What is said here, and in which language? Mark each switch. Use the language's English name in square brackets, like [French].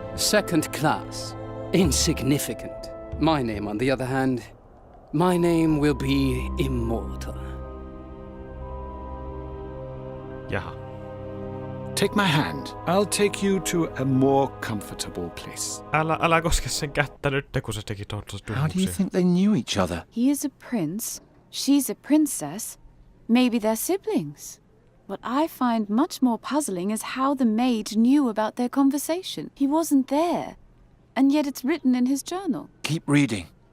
[English] Second class. Insignificant. My name, on the other hand, my name will be immortal. [Finnish] Jaha. [English] Take my hand. I'll take you to a more comfortable place. [Finnish] Älä koske sen kättä nyt, kun se teki tuon [English] How do you think they knew each other? He is a prince. She's a princess. Maybe they're siblings. What I find much more puzzling is how the maid knew about their conversation. He wasn't there, and yet it's written in his journal. Keep reading.